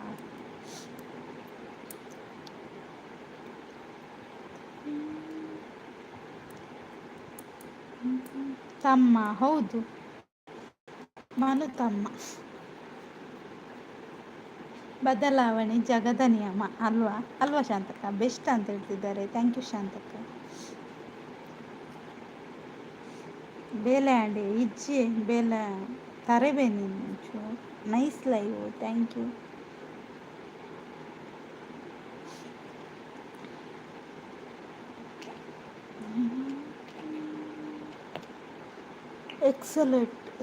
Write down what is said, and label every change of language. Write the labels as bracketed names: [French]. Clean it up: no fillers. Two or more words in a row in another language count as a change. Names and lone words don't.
[Kannada] ತಮ್ಮ, ಹೌದು ಮನು ತಮ್ಮ. ಬದಲಾವಣೆ ಜಗದ ನಿಯಮ ಅಲ್ವಾ? ಅಲ್ವಾ ಶಾಂತಕ್ಕ? ಬೆಸ್ಟ್ ಅಂತ ಹೇಳ್ತಿದ್ದಾರೆ. [English] thank you [Tulu] ಶಾಂತಕ್ಕ. ಬೇಲೆ ಆಂಡೆ ಇಜ್ಜಿ ಬೇಲೆ ತರಬೇನಿ [English] nice live. thank you. ಎಕ್ಸಲೆಂಟ್.